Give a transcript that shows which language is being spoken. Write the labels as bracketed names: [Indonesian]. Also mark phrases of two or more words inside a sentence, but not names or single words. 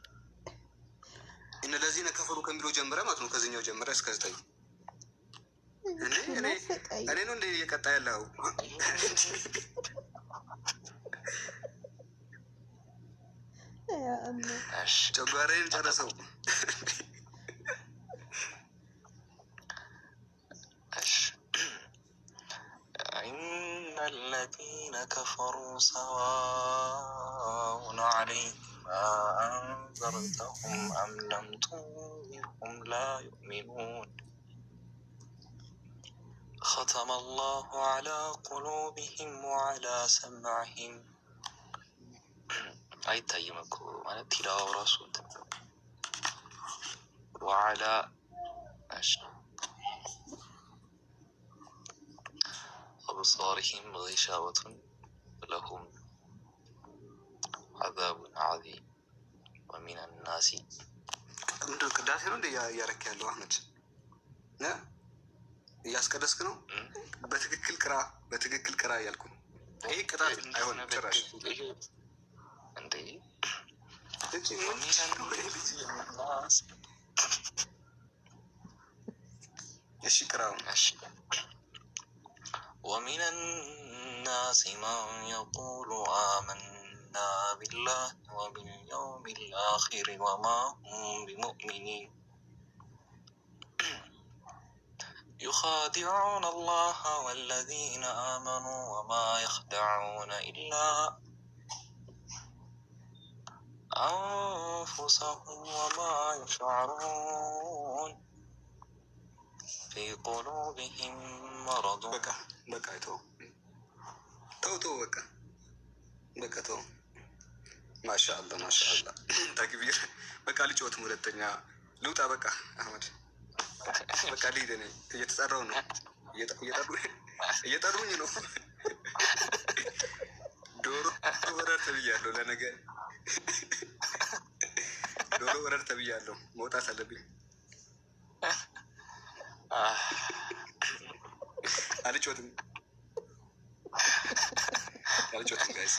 [Amharic] እነ ለዚህነ ከፈሩ ከሚለው ጀምረ ማለት ነው። ከዚህኛው ጀምረ እስከ 9። እኔ ነው እንደ እየቀጣ ያለው። ጨጓራዬን ጨረሰው። [Arabic] إن الذين كفروا سواء عليهم أنذرتهم أم لم تنذرهم لا يؤمنون ختم الله على قلوبهم وعلى سمعهم. [Amharic] አይታይም እኮ ማለት ቲላው ራሱ [Arabic] وعلى أبصارهم غشاوة لهم عذاب عظيم ومن الناس [Amharic] ምንድን ነው ቅዳሴ ነው እንደ እያረክ ያለው አህመድ? እያስቀደስክ ነው? በትክክል ቅራ እያልኩ ነው። ይሄ ቅጣት አይሆንም ጭራሽ። እንዴ እሺ ቅራው። [Arabic] ومن الناس من يقول آمنا بالله وباليوم الآخر وما هم بمؤمنين يخادعون الله والذين آمنوا وما يخدعون إلا أنفسهم وما يشعرون في قلوبهم مرض. بقى تو بقى تو ما شاء الله تكبير. [Amharic] بقى ልጮት ሁለተኛ ልውጣ። በቃ አህመድ በቃ ልሂድ። እኔ እየተጠራሁ ነው፣ እየጠሩኝ ነው። ዶሮ ወረር ተብያለሁ። ለነገ ዶሮ ወረር ተብያለሁ። መውጣት አለብኝ። አልጮትም ጋይስ።